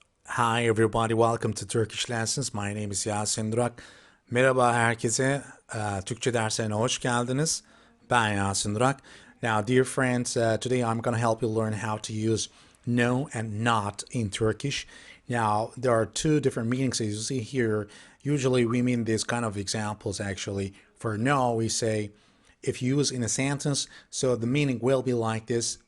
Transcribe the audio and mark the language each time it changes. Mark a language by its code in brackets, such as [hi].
[en] Hi everybody, welcome to Turkish Lessons. My name is Yasin Durak. [tr] Merhaba herkese. Türkçe derslerine hoş geldiniz. Ben Yasin Durak. [en] Now, dear friends, today I'm going to help you learn how to use no and not in Turkish. Now, there are two different meanings as you see here. Usually we mean these kind of examples actually. For no, we say if used in a sentence, so the meaning will be like this.